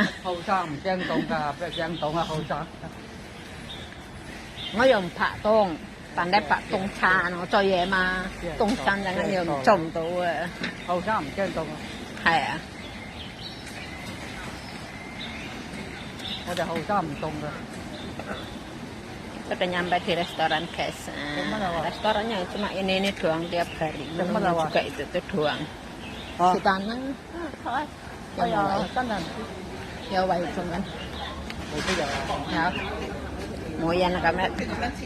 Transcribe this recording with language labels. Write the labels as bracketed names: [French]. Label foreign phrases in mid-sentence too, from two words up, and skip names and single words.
[Cantonese] 後生唔驚凍㗎，邊驚凍啊後生？我又唔怕凍，但係怕凍餐，我做嘢嘛，凍餐陣間又做唔到啊。後生唔驚凍啊。係啊。我哋後生唔凍㗎。 [Indonesian] Kita nyampe di restoran guys. Restorannya cuma ini doang tiap hari. Menunya juga itu doang. Di tanah. Ya, wajib kan. Ya. Mau yang kami